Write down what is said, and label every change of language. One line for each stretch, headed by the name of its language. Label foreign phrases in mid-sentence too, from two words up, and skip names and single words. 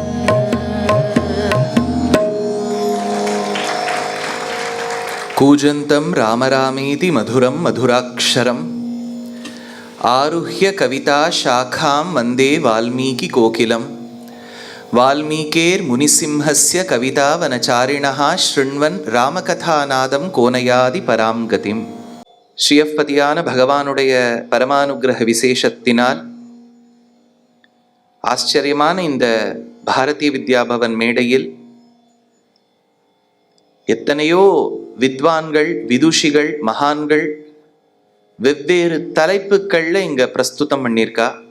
Sanskrit: कूजन्तं राम रामेति मधुरं मधुराक्षरम् आरुह्य कविता शाखां वन्दे वाल्मीकि कोकिलं वाल्मीकेर्मुनिसिंहस्य कवितावनचारिणः शृण्वन् रामकथानादं को न याति परां गतिम्.
Tamil: ஸ்ரீயப்பதியான பகவானுடைய பரமானுகிரக விசேஷத்தினால் ஆச்சரியமான இந்த பாரதிய வித்யாபவன் மேடையில் எத்தனையோ வித்வான்கள் விதுஷிகள் மகான்கள் வெவ்வேறு தலைப்புக்கள்ல இங்க பிரஸ்துதம் பண்ணியிருக்கா.